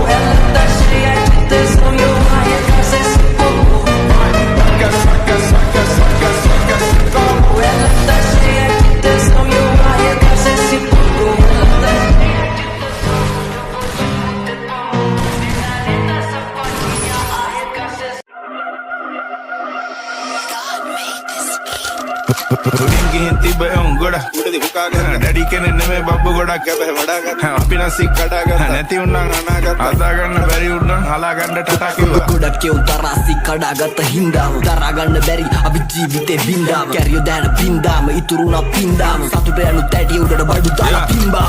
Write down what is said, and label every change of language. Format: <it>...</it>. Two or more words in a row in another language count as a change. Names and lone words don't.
<pt>Ela tá cheia de tesão e eu arregaço esse popô. Vai, saca, saca, saca, saca, saca esse carro. Ela tá cheia de tesão e eu arregaço esse popô. Ela tá cheia de tesão, eu vou te fuder com amor. Menina safadinha, arregaço esse</pt> <si>ගිහින් තිබ්බ එවුන් ගොඩක් උඩදී හුකාගෙන ඩැඩි කෙනෙක් නෙමෙයි බබ්බු ගොඩක් කැපේ වඩා ගන්න අපි නම් සික් කඩා ගත්තා නැති උන්නම් අනාගත අදා ගන්න බැරි උන්නම් හලා ගන්න ටටා කිව්වා ගොඩක් කෙවුන් තරාසි කඩාගත්ත හින්දාම දරා ගන්න බැරි අපි ජීවිතේ බින්දාම කැරියෝ දැන බින්දාම ඉතුරුනා පින්දාම සතුට යනු තැඩිය උඩට බඩු දාලා පින්බාම</si>